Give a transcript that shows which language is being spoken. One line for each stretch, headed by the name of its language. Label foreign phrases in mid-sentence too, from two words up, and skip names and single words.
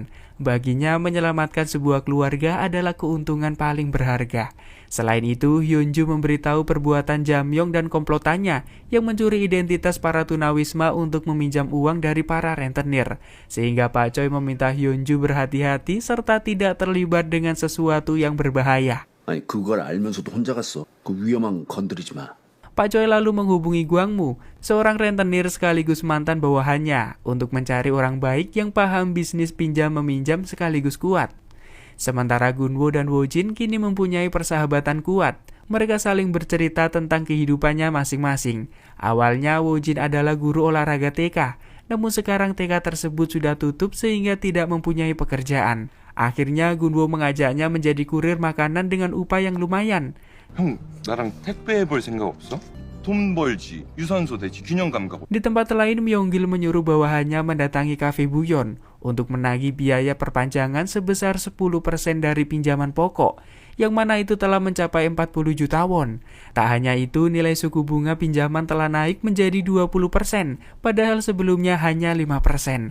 Indonesian: Baginya menyelamatkan sebuah keluarga adalah keuntungan paling berharga. Selain itu, Hyunju memberitahu perbuatan Jamyong dan komplotannya yang mencuri identitas para tunawisma untuk meminjam uang dari para rentenir. Sehingga Pak Choi meminta Hyunju berhati-hati serta tidak terlibat dengan sesuatu yang berbahaya.
Korean: 아니 그걸 알면서도 혼자 갔어. 그 위험한 거 건드리지 마.
Indonesian: Pak Choi lalu menghubungi Gwangmu, seorang rentenir sekaligus mantan bawahannya, untuk mencari orang baik yang paham bisnis pinjam-meminjam sekaligus kuat. Sementara Gunwo dan Wojin kini mempunyai persahabatan kuat. Mereka saling bercerita tentang kehidupannya masing-masing. Awalnya Wojin adalah guru olahraga TK, namun sekarang TK tersebut sudah tutup sehingga tidak mempunyai pekerjaan. Akhirnya Gunwo mengajaknya menjadi kurir makanan dengan upah yang lumayan.
Korean: 형, 나랑 택배 해볼 생각 없어? 돈 벌지, 유산소 되지, 균형 감각.
Indonesian: Di tempat lain, Myonggil menyuruh bawahannya mendatangi kafe Buyon untuk menagih biaya perpanjangan sebesar 10% dari pinjaman pokok, yang mana itu telah mencapai 40 juta won. Tak hanya itu, nilai suku bunga pinjaman telah naik menjadi 20%, padahal sebelumnya hanya 5%.